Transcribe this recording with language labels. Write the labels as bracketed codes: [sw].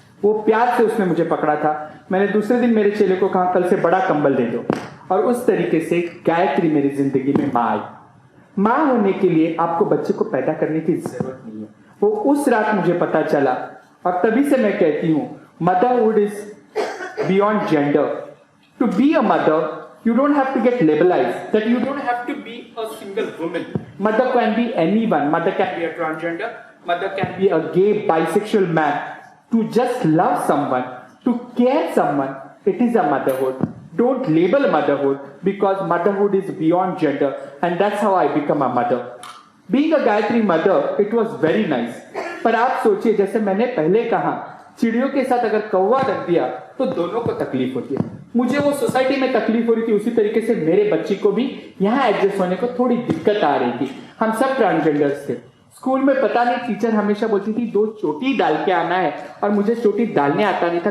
[hi] वो प्यार से उसने मुझे पकड़ा था। मैंने दूसरे दिन मेरे चेले को कहा कल से बड़ा कंबल दे दो। और उस तरीके से गायत्री मेरी जिंदगी में माँ आई। माँ होने के लिए आपको बच्चे को पैदा करने की जरूरत नहीं है। वो उस रात मुझे पता चला, और तभी से मैं कहती हूँ [en] Motherhood is beyond gender. To be a mother you don't have to get labelized, that you don't have to be a single woman. Mother can be anyone. Mother can be a transgender, mother can be a gay, bisexual man. To just love someone, to care someone, it is a motherhood. Don't label motherhood, because motherhood is beyond gender, and that's how I become a mother. Being a Gayatri mother, it was very nice. [hi] पर आप सोचिए, जैसे मैंने पहले कहा, चिड़ियों के साथ अगर कौवा रख दिया तो दोनों को तकलीफ होती है। मुझे वो सोसाइटी में तकलीफ हो रही थी, उसी तरीके से मेरे बच्ची को भी यहाँ एडजस्ट होने को थोड़ी दिक्कत आ रही थी। हम सब ट्रांसजेंडर्स थे। स्कूल में पता नहीं टीचर हमेशा बोलती थी 2 चोटी डाल के आना है, और मुझे चोटी डालने आता नहीं था।